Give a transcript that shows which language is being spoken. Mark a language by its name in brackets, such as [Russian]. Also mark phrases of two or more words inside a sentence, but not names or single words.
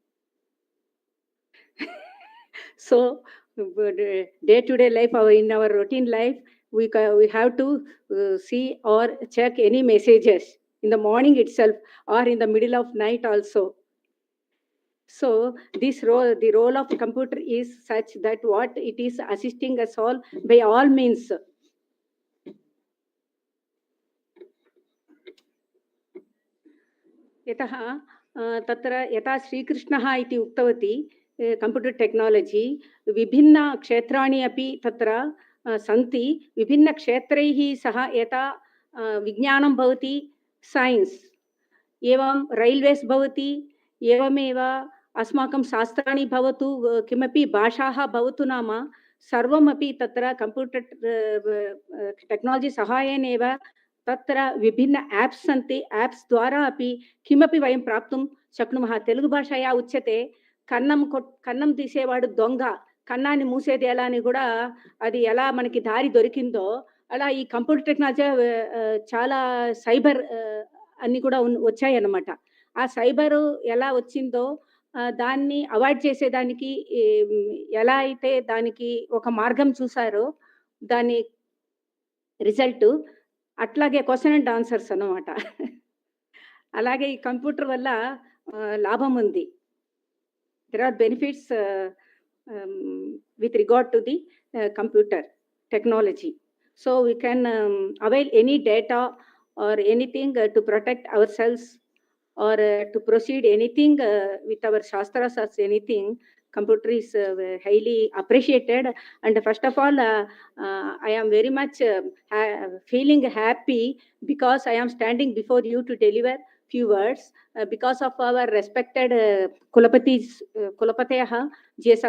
[English] So, day-to-day life, in our routine life, we have to see or check any messages in the morning itself or in the middle of night also. So the role of computer is such that what it is assisting us all by all means. [Sanskrit] यतः तत्र यथा श्रीकृष्णः इति उक्तवती [English] computer technology [Sanskrit] विभिन्नक्षेत्राणि अपि तत्र सन्ति विभिन्नक्षेत्रैः सह यथा विज्ञानं भवति सैन्स् एवं रैल्वेस् भवति एवमेव अस्माकं शास्त्राणि भवतु किमपि भाषाः भवतु नाम सर्वमपि तत्र [English] computer technology [Sanskrit] सहायेन एव तत्र विभिन्न एप्स् सन्ति एप्स् द्वारा अपि किमपि वयं प्राप्तुं शक्नुमः तेलुगु भाषाया उच्यते [Telugu] కన్నం తీసేవాడు దొంగ కన్నాన్ని మూసేది ఎలా అని కూడా అది ఎలా మనకి దారి దొరికిందో అలా ఈ [English] computer technology [Telugu] చాలా సైబర్ అన్ని కూడా వచ్చాయన్నమాట ఆ సైబర్ ఎలా వచ్చిందో దాన్ని అవాయిడ్ చేసేదానికి ఎలా అయితే దానికి ఒక మార్గం చూసారో దాని రిజల్ట్ అట్లాగే [English] question and answers [Telugu] అన్నమాట అలాగే ఈ కంప్యూటర్ వల్ల లాభం ఉంది [English] there are benefits with regard to the computer technology so we can avail any data or anything to protect ourselves or to proceed anything with our shastras or anything computer is highly appreciated and first of all I am very much feeling happy because I am standing before you to deliver few words because of our respected Kulapatiyah J.S.